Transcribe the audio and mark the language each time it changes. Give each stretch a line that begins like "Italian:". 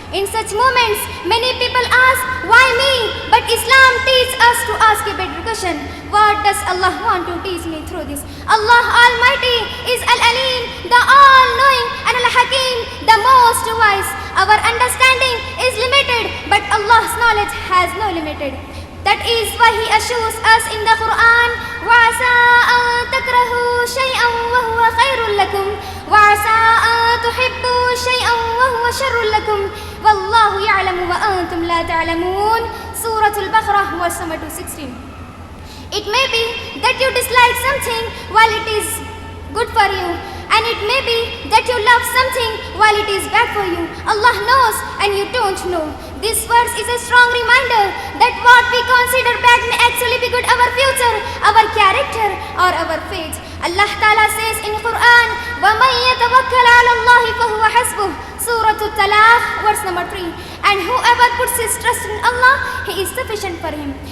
English: In such moments, many people ask, why me? But Islam teaches us to ask a better question. What does Allah want to teach me through this? Allah Almighty is Al-Alim, the all-knowing, and Al-Hakim, the most wise. Our understanding is limited, but Allah's knowledge has no limit. That is why He assures us in the Quran,
Arabic: وَعَسَىٰ أَن تَكْرَهُوا شَيْئًا وَهُوَ خَيْرٌ لَكُمْ وَعَسَىٰ أَن تُحِبُّوا شَيْئًا وَهُوَ شَرٌّ لَكُمْ وَاللَّهُ يَعْلَمُ وَأَنْتُمْ لَا تَعْلَمُونَ.
English: Surah Al-Baqarah, verse number 216. It may be that you dislike something while it is good for you, and it may be that you love something while it is bad for you. Allah knows and you don't know. This verse is a strong reminder that what we consider bad may actually be good, our future, our character, or our fate. Allah Ta'ala says in Quran,
Arabic: وَمَن يَتَوَكَّلْ عَلَى اللَّهِ فَهُوَ حَسْبُهُ.
English: Surah Al-Talaq, verse number 3. And whoever puts his trust in Allah, He is sufficient for him.